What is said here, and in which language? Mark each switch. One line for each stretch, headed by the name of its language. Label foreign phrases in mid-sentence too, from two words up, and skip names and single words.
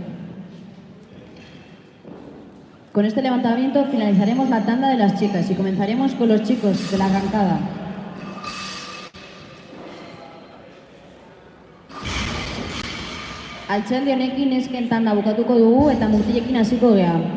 Spanish: Con este levantamiento finalizaremos la tanda de las chicas y comenzaremos con los chicos de la arrancada.
Basque: Alchaldi honekin nesken tanda bukatuko dugu eta mutilekin hasiko gea.